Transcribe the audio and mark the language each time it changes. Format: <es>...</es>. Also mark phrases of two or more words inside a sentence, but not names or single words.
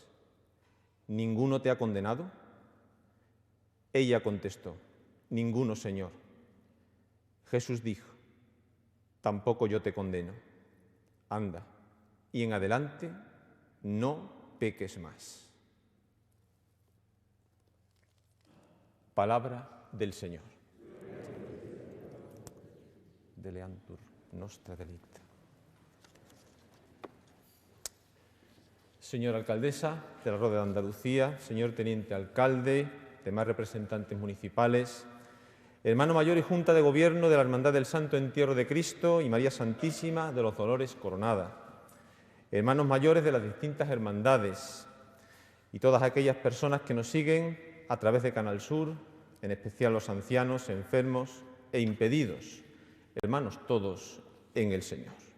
<es>¿Ninguno te ha condenado? Ella contestó: Ninguno, Señor. Jesús dijo: Tampoco yo te condeno. Anda, y en adelante no peques más. Palabra del Señor.</es> <la>Deleantur nostra delicta.</la> <es>Señora alcaldesa de la Roda de Andalucía, señor teniente alcalde, demás representantes municipales, hermano mayor y Junta de Gobierno de la Hermandad del Santo Entierro de Cristo y María Santísima de los Dolores Coronada, hermanos mayores de las distintas hermandades y todas aquellas personas que nos siguen a través de Canal Sur, en especial los ancianos, enfermos e impedidos, hermanos todos en el Señor.</es>